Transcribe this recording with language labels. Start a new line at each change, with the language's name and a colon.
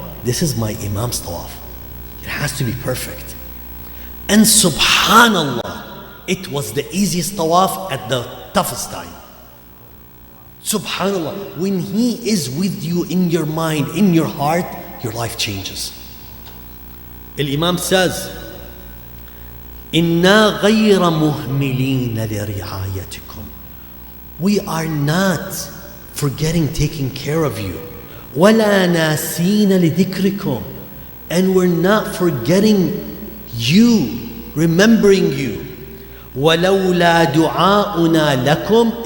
English: This is my Imam's tawaf. It has to be perfect. And subhanallah, it was the easiest tawaf at the toughest time. Subhanallah, when he is with you in your mind, in your heart, your life changes. Al-Imam says,
Arabic: إِنَّا غَيْرَ مُهْمِلِينَ لِرِعَايَتِكُمْ.
English: We are not forgetting taking care of you.
Arabic: وَلَا نَاسِينَ لِذِكْرِكُمْ.
English: And we're not forgetting you, remembering you.
Arabic: وَلَوْلَا دُعَاؤُنَا لَكُمْ.